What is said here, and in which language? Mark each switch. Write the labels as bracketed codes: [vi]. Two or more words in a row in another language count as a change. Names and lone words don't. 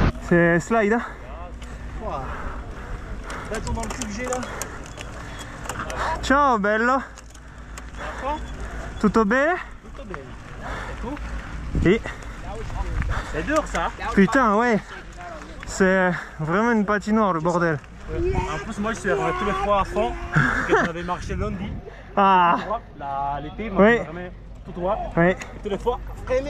[fr] C'est slide, hein. Bâton dans le cul que j'ai là. [it] Ciao, bello. Tutto bene? Tutto bene. [fr] Et C'est dur ça. putain, ouais. C'est vraiment une patinoire, le bordel. En plus, moi je suis arrivé tous les fois à fond. Parce que j'avais marché lundi. Ah, Tout droit. L'été, Oui. moi je me remets tout droit. ouais. Et tous les fois. Freiné.